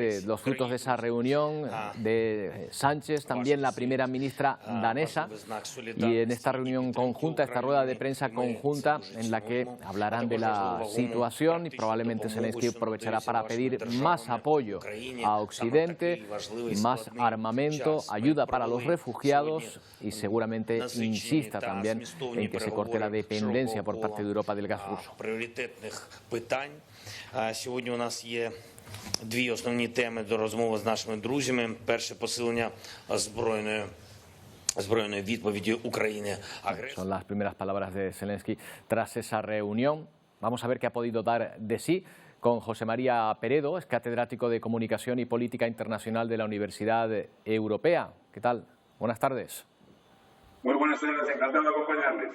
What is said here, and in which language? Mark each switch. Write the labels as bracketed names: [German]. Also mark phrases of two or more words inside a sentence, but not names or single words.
[Spanish] de los frutos de esa reunión, de Sánchez, también la primera ministra danesa, y en esta reunión conjunta, esta rueda de prensa conjunta en la que hablarán de la situación y probablemente Zelensky aprovechará para pedir más apoyo a Occidente, más armamento, ayuda para los refugiados y seguramente insista también en que se corte la dependencia por parte de Europa del gas ruso. [Ukrainian] Сьогодні у нас є дві основні теми до розмови з нашими друзями. Перше – посилення збройної відповіді України. [Spanish] Son las primeras palabras de Zelensky tras esa reunión. Vamos a ver qué ha podido dar de sí. con José María Peredo, es catedrático de Comunicación y Política Internacional de la Universidad Europea. ¿Qué tal? Buenas tardes. Muy buenas tardes, encantado de acompañarles.